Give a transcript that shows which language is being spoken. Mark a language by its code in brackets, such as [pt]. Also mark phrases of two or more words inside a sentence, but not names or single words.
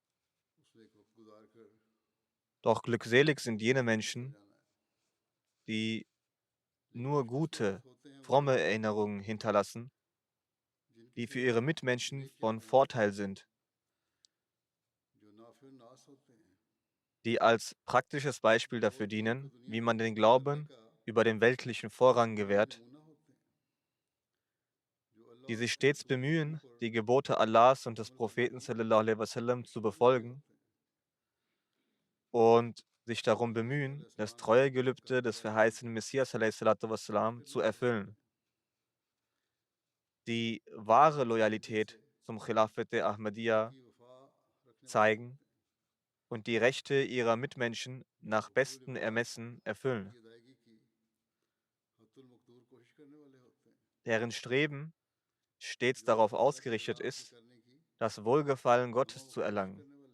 [de] Doch glückselig sind jene Menschen, die nur gute, fromme Erinnerungen hinterlassen, die für ihre Mitmenschen von Vorteil sind, die als praktisches Beispiel dafür dienen, wie man den Glauben über den weltlichen Vorrang gewährt, die sich stets bemühen, die Gebote Allahs und des Propheten [ar] صلى الله عليه وسلم [de] zu befolgen und sich darum bemühen, das Treuegelübde des verheißenen Messias [ar] عليه الصلاة والسلام [de] zu erfüllen. Die wahre Loyalität zum Khilafat Ahmadiyya zeigen und die Rechte ihrer Mitmenschen nach bestem Ermessen erfüllen. Deren Streben stets darauf ausgerichtet ist, das Wohlgefallen Gottes zu erlangen.